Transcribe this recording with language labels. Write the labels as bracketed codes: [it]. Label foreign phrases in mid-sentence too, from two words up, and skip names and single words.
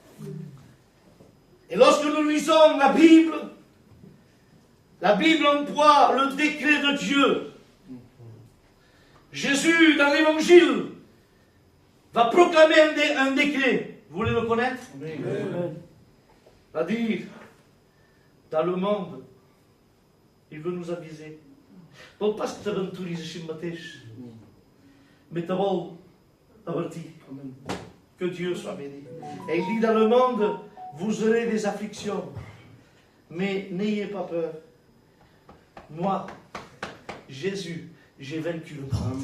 [fr] Et lorsque nous lisons la Bible emploie le décret de Dieu. Jésus, dans l'Évangile, va proclamer un décret. Vous voulez le connaître? Amen. Va dire, dans le monde, il veut nous aviser. [ca] Vol pas que t'aventuris així mateix, mais te vol avertir. [fr] Que Dieu soit béni. Et il dit, dans le monde, vous aurez des afflictions, mais n'ayez pas peur. Moi, Jésus, j'ai vaincu le monde.